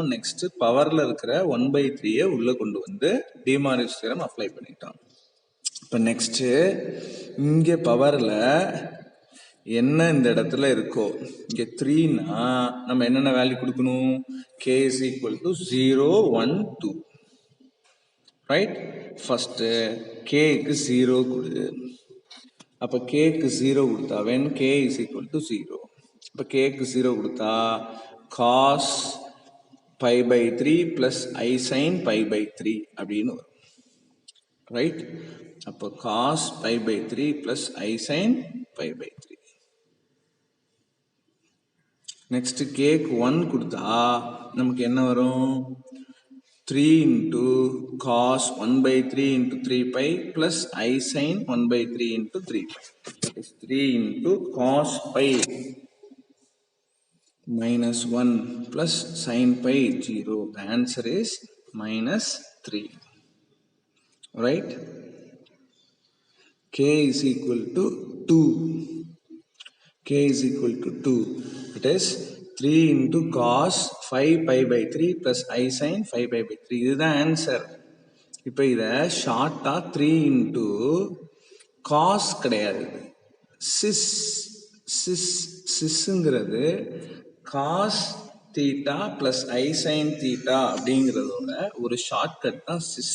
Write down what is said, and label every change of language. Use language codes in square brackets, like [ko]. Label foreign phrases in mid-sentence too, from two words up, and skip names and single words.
[ta] நெக்ஸ்ட் பவரில் இருக்கிற 1/3 உள்ளே கொண்டு வந்து [en] De Moivre's theorem apply [ta] பண்ணிட்டோம். இப்போ நெக்ஸ்ட் இங்கே பவரில் என்ன இந்த இடத்துல இருக்கோ, இங்கே 3னா நம்ம என்னென்ன வேல்யூ கொடுக்கணும்? [en] k is equal to 0, 1, 2. ரைட்? [ta] ஃபர்ஸ்ட் கேக்கு 0 கொடு. அப்போ கேக்கு 0 கொடுத்தா [en] when k is equal to 0. [ta] இப்போ கேக்கு 0 கொடுத்தா [en] cos pi/3 plus I sin pi/3 [ta] அப்படின்னு வரும். [en] ரைட்? அப்போ cos pi/3 plus I sin pi/3. [ta] நெக்ஸ்ட் கேக்கு 1 கொடுத்தா நமக்கு என்ன வரும்? [en] 3 into cos 1/3 into 3 pi plus I sin 1/3 into 3 pi. That is 3 into cos pi minus 1 plus sin pi 0. The answer is minus 3. Right? K is equal to 2. K is equal to 2. It is 3 into cos 5 pi/3 plus I sin 5 pi/3. [ta] இதுதான் ஆன்சர். இப்போ இதை ஷார்ட்டாக [en] 3 into cos [ta] கிடையாது, sis சிஸ்ங்கிறது [en] cos theta plus i sine theta [ta] அப்படிங்கிறதோட ஒரு ஷார்ட்கட் தான் சிஸ்.